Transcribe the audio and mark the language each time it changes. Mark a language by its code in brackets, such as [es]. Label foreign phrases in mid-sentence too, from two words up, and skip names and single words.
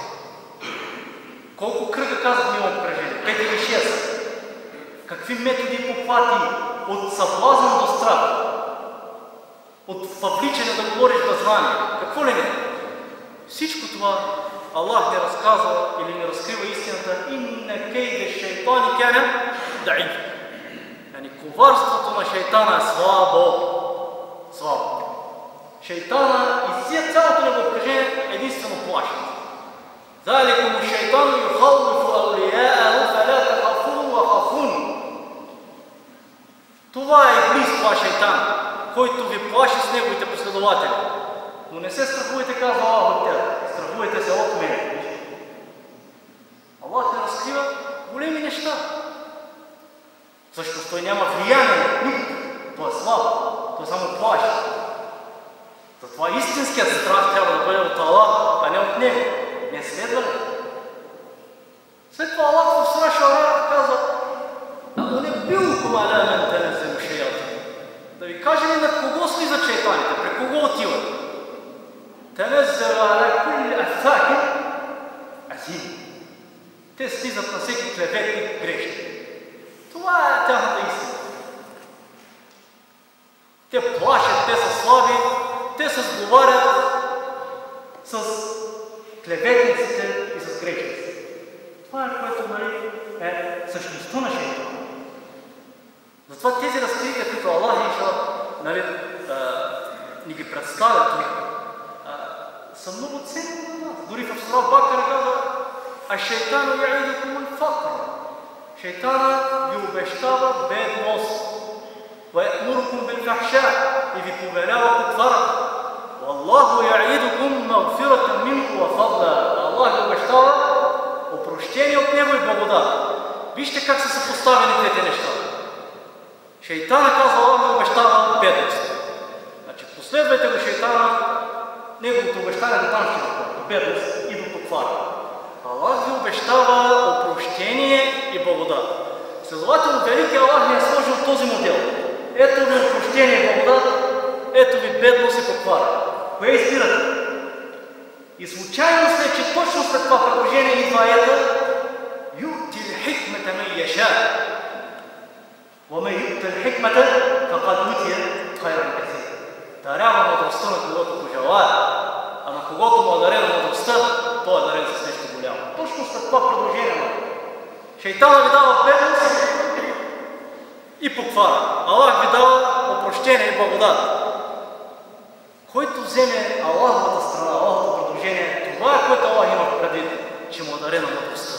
[bg] Колко кръга казахме има обкръжение? 5 или 6. Какви методи и похвати от съблазън до страх, от въвличане да говориш без знание, какво ли не? Всичко това Аллах ни разказва или ни разкрива истината. [ar] إن كيد الشيطان كان ضعيفا. [bg] коварството на шейтана е слабо. Слабо. Шейтана и цялото него окръжение единствено плаши. [ar] ذَلِكُمُ الشَّيْطَانُ يُخَوِّفُ أَوْلِيَاءَهُ فَلَا تَخَافُوهُمْ وَخَافُونِ. [bg] Това е Иблис, това шейтан, който ви плаши с неговите последователи. Но не се страхувайте, казва Аллах от тях. Страхувайте се от мен. Аллах не разкрива големи неща. Защото той няма влияние. Той е слаб. Той само плаши. Затова истинският страх трябва да бъде от Аллах, а не от него. Не следва ли? След това Аллах в сура Шуара казва: [ar] "هل أنبئكم على من تنزل الشياطين." [bg] Да ви каже ли на кого слизат шейтаните, при кого отиват? [ar] تنزل على كل أفاك أثيم. [bg] Те слизат на всеки клеветник грешник. Това е тяхната истина. Те плашат, те са слаби, те се сговарят с клеветниците и с грешниците. Това е, което е същността на шейтана. Затова тези разкрития, които Аллах ни ги представят, са много ценни за нас. Дори в сура Бакара казва: [ar] "الشيطان يعدكم الفقر." [bg] Шейтана ви обещава бедност. [ar] "ويأمركم بالفحشاء" [bg] и ви повелява потварата. [ar] "والله يعدكم مغفرة منه وفضلا." [bg] Аллах ви обещава опрощение от него и благодат. Вижте как са съпоставени тези неща. Шейтана, казва Аллах, ви обещава бедност. Значи последвайте го шейтана, неговото обещание до там ще до бедност и до потвара. Аллах ви обещава опрощение и благодат. Следователно, велики Аллах ни е сложил този модел. Ето ви опрощение и благодат, ето ви бедност и потвара. Кое избирате? И случайно след, че точно след това предложение идва аята: [ar] "يؤتي الحكمة من يشاء، ومن يؤت الحكمة فقد أوتي خيرا كثيرا." [bg] Дарява мъдростта на когото пожелае, а на когото му е дарена мъдростта, той е дарен с нещо голямо. Точно след това предложение шейтана ви дава бедност и потвара. Аллах ви дава опрощение и благодат. Който вземе Аллаховата страна, Аллаховото предложение, това е което Аллах има предвид, че му е дарена мъдростта.